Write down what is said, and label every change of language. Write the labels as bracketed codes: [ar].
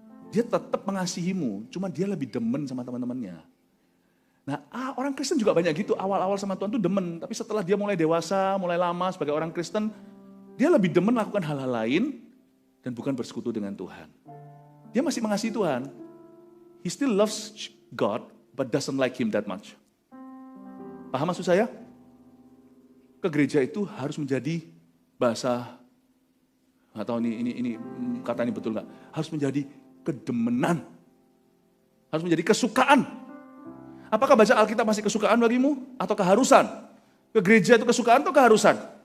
[id] Dia tetap mengasihimu, cuma dia lebih demen sama teman-temannya. Nah, orang Kristen juga banyak gitu, awal-awal sama Tuhan tuh demen, tapi setelah dia mulai dewasa, mulai lama sebagai orang Kristen, dia lebih demen lakukan hal-hal lain dan bukan bersekutu dengan Tuhan. Dia masih mengasihi Tuhan. [en] He still loves God, but doesn't like him that much. [id] Paham maksud saya? Ke gereja itu harus menjadi bahasa, nggak tahu ini kata ini betul nggak? Harus menjadi kedemenan. Harus menjadi kesukaan. Apakah baca Alkitab masih kesukaan bagimu? Atau keharusan? Ke gereja itu kesukaan atau keharusan?